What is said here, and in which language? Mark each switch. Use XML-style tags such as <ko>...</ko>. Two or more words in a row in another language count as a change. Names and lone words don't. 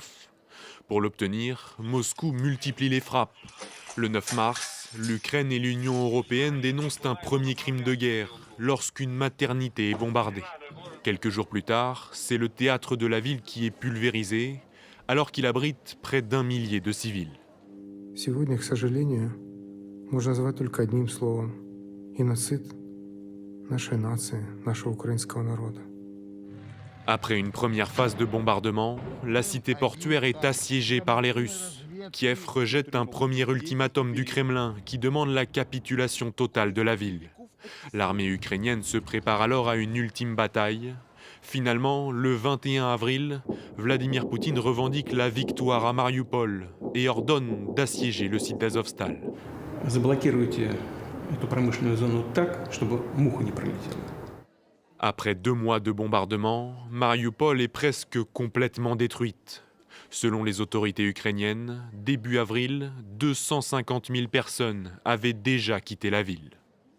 <fr>Pour l'obtenir, Moscou multiplie les frappes. Le 9 mars, l'Ukraine et l'Union européenne dénoncent un premier crime de guerre lorsqu'une maternité est bombardée. Quelques jours plus tard, c'est le théâtre de la ville qui est pulvérisé, alors qu'il abrite près d'1 millier de civils.</fr> <ru>Сегодня, к сожалению, можно назвать только одним словом – геноцид нашей нации, нашего украинского народа.</ru> <fr>Après une première phase de bombardement, la cité portuaire est assiégée par les Russes. Kiev rejette un premier ultimatum du Kremlin qui demande la capitulation totale de la ville. L'armée ukrainienne se prépare alors à une ultime bataille. Finalement, le 21 avril, Vladimir Poutine revendique la victoire à Mariupol et ordonne d'assiéger le site d'Azovstal.</fr> <ru>Заблокируйте эту промышленную зону так, чтобы муха не пролетела.</ru> <fr>Après 2 mois de bombardement, Mariupol est presque complètement détruite. Selon les autorités ukrainiennes, début avril, 250 000 personnes avaient déjà quitté la ville.</fr>